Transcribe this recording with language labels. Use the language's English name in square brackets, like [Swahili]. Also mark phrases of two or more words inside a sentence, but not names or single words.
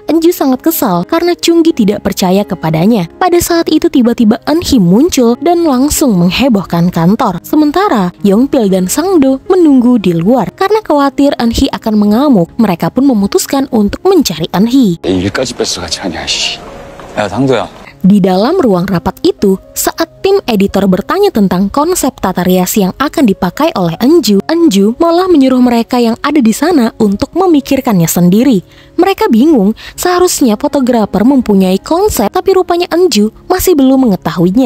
[Indonesian] Enju sangat kesal karena Chunggi tidak percaya kepadanya. Pada saat itu tiba-tiba Eunhee muncul dan langsung menghebohkan kantor. Sementara Yongpil dan Sangdo menunggu di luar. Karena khawatir Eunhee akan mengamuk, mereka pun memutuskan untuk mencari Eunhee. [Korean] 일까지 뺏어가지 않냐, 씨. 야, 상도야. [Indonesian] Di dalam ruang rapat itu, saat tim editor bertanya tentang konsep tata rias yang akan dipakai oleh Enju, Enju malah menyuruh mereka yang ada di sana untuk memikirkannya sendiri. Mereka bingung, seharusnya fotografer mempunyai konsep, tapi rupanya Enju masih belum mengetahuinya.